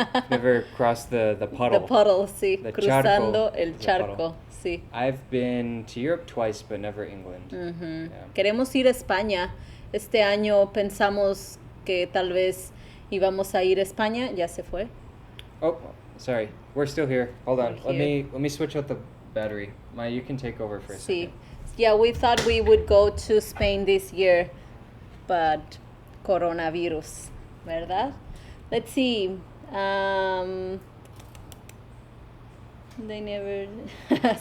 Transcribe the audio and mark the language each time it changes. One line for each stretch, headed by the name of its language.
English: Never crossed the puddle. The puddle, sí. The
Spanish: Cruzando charco, el charco, sí.
English: I've been to Europe twice, but never England. Yeah.
Spanish: Queremos ir a España. Este año pensamos que tal vez íbamos a ir a España. Ya se fue.
English: Oh, sorry. We're still here. Hold on. We're here. Let me switch out the battery. You can take over for a
Spanish: Sí.
English: second. Yeah, we thought we would go to Spain this year, but coronavirus, ¿verdad? Let's see. They never.